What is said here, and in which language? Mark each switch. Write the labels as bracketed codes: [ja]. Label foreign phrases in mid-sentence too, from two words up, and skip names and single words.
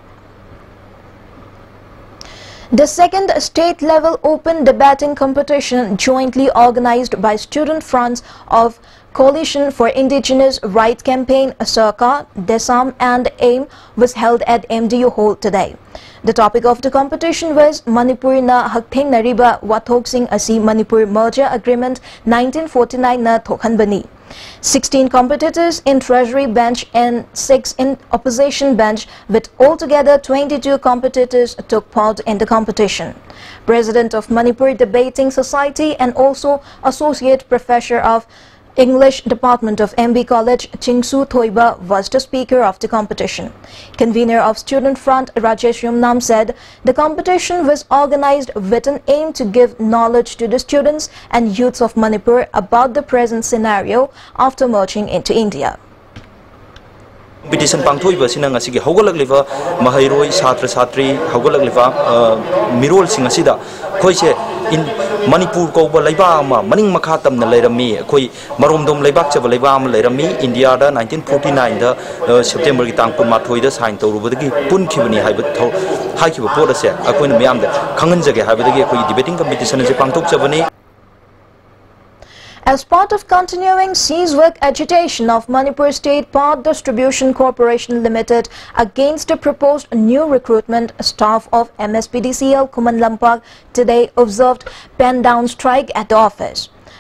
[en] The second state-level open debating competition jointly organized by student fronts of Coalition for Indigenous Right Campaign, Sarkar, Desam and AIM was held at MDU Hall today. The topic of the competition was Manipur na Haktheng Nariba Wathoksing Asi Manipur Merger Agreement 1949 na Thokhanbani. 16 competitors in Treasury bench and 6 in opposition bench with altogether 22 competitors took part in the competition. President of Manipur Debating Society and also Associate Professor of English Department of MB College, Chingsu Thoiba was the speaker of the competition. Convener of Student Front, Rajesh Yumnam said the competition was organized with an aim to give knowledge to the students and youths of Manipur about the present scenario after merging into India. [mni] Competition pangthoi sina ngasi gi haugalakliba mahairoi chhatra chhatri haugalakliba mirol sing asida khoise in Manipur ko ba laiba ma maning makha tamna leirami khoi maromdom laibak chaba laiba am leirami India da 1949 da September gi tang 18 da sign tawrubadagi punkhibani haiba haikiba pot ase akoina myam da khanganjage haibadagi khoi [en] debating competition [mni] je pangthok chabani. [en] As part of continuing ceasework agitation of Manipur State Power Distribution Corporation Limited against the proposed new recruitment, staff of MSPDCL Kuman Lampak today observed pen-down strike at the office.